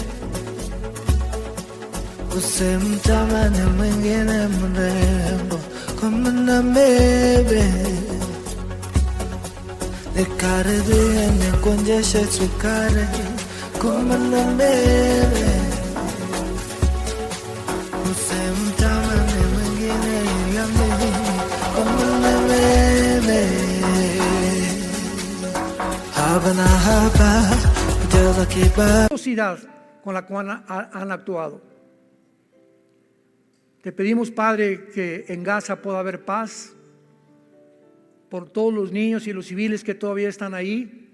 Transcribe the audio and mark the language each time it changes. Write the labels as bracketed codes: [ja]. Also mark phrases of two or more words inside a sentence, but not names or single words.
[sw] usimtamani mwingine mrembo kumana mbele, nikaribie nikuonjeshe sukari kumana mbele, usimtamani mwingine ila mimi kumana mbele. [es] Con la cual han actuado. Te pedimos, Padre, que en Gaza pueda haber paz por todos los niños y los civiles que todavía están ahí.